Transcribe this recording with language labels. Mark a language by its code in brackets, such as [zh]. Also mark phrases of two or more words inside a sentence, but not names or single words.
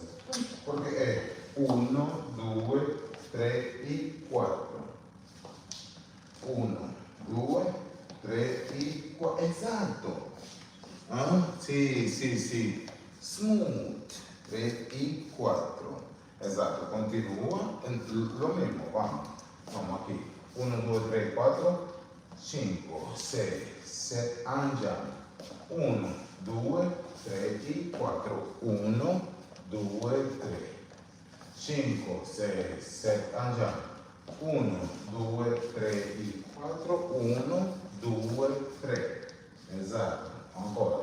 [it] Perché è 1, 2, 3 y 4. [es] 1, 2, 3 y 4. [it] Esatto. Ah? Sì, sì, sì. Smooth. 3 y 4. Esatto, continua. [es] Lo mismo, vamos. Vamos aquí. 1, 2, 3, 4, 5, 6, 7, [it] andiamo. [es] 1, 2, 3 y 4. [it] 1, 2, 3. 5, 6, 7, andiamo. [es] 1, 2, 3 y 4. [it] 1, 2, 3. Esatto, ancora.